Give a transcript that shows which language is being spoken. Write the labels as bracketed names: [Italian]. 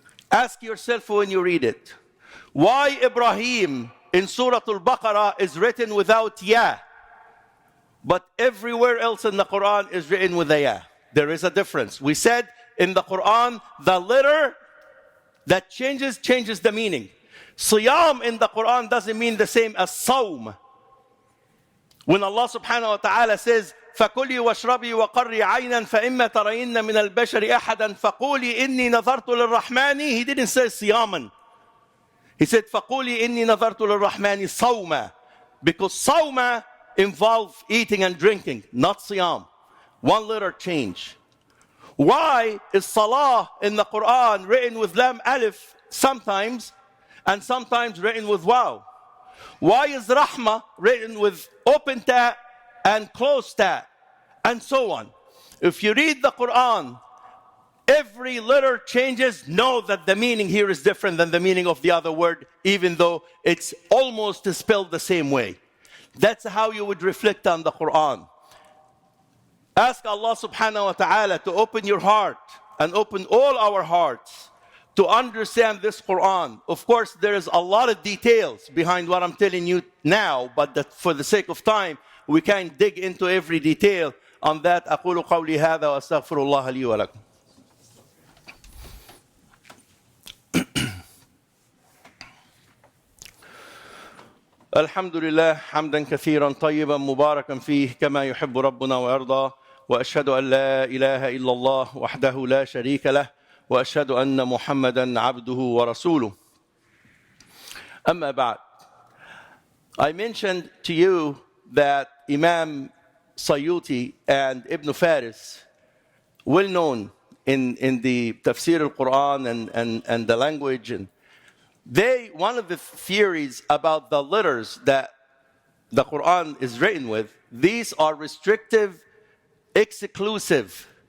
[English] Ask yourself when you read it. Why Ibrahim in Surah Al-Baqarah is written without ya, but everywhere else in the Quran is written with a ya? There is a difference. We said in the Quran, the letter that changes the meaning. Siyam in the Quran doesn't mean the same as Sawm. When Allah subhanahu wa ta'ala says, [Arabic] فَكُلِي وَاشْرَبِي وَقَرِّي عَيْنًا فَإِمَّا تَرَيِنَّ مِنَ الْبَشَرِ أَحَدًا فَقُولِي إِنِّي نَظَرْتُ لِلرَّحْمَنِ. [English] He didn't say siyaman. He said, [Arabic] فَقُولِي إِنِّي نَظَرْتُ لِلرَّحْمَنِ صَوْمًا. [English] Because sawma involves eating and drinking, not siyam. One letter change. Why is salah in the Quran written with lam alif sometimes, and sometimes written with waw? Why is rahmah written with open ta and closed ta, and so on? If you read the Quran, every letter changes. Know that the meaning here is different than the meaning of the other word, even though it's almost spelled the same way. That's how you would reflect on the Quran. Ask Allah subhanahu wa ta'ala to open your heart and open all our hearts to understand this Quran. Of course, there is a lot of details behind what I'm telling you now, but that for the sake of time, we can't dig into every detail on that. [Arabic] أقول قولي هذا وأستغفر الله لي ولكم. الحمد لله حمدا كثيرا طيبا مباركا فيه كما يحب ربنا ويرضى وأشهد أن لا إله إلا الله وحده لا شريك له وأشهد أن محمدا عبده ورسوله. أما بعد. [English] I mentioned to you that Imam Sayyuti and Ibn Faris, well known in the tafsir al-Quran and the language, and one of the theories about the letters that the Quran is written with, these are restrictive, exclusive.